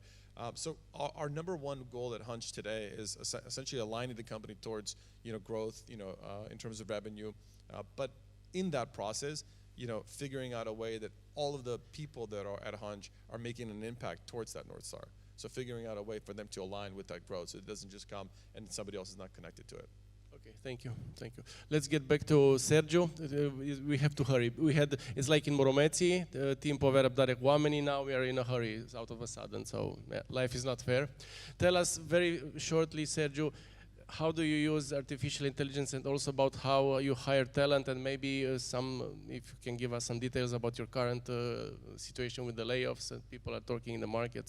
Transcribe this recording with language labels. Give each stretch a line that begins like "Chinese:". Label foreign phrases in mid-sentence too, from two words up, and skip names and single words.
English: So our number one goal at Hunch today is essentially aligning the company towards growth, in terms of revenue, but in that process, figuring out a way that all of the people that are at Hunch are making an impact towards that North Star. So figuring out a way for them to align with that growth, so it doesn't just come and somebody else is not connected to it. Okay, thank you. Let's get back to Sergiu. We have to hurry. It's like in Moromeții,
Romanian: timp avea răbdare cu oamenii,
English: now we are in a hurry out of a sudden, so yeah, life is not fair. Tell us very shortly, Sergiu, how do you use artificial intelligence, and also about how you hire talent, and maybe if you can give us some details about your current situation with the layoffs that people are talking in the market.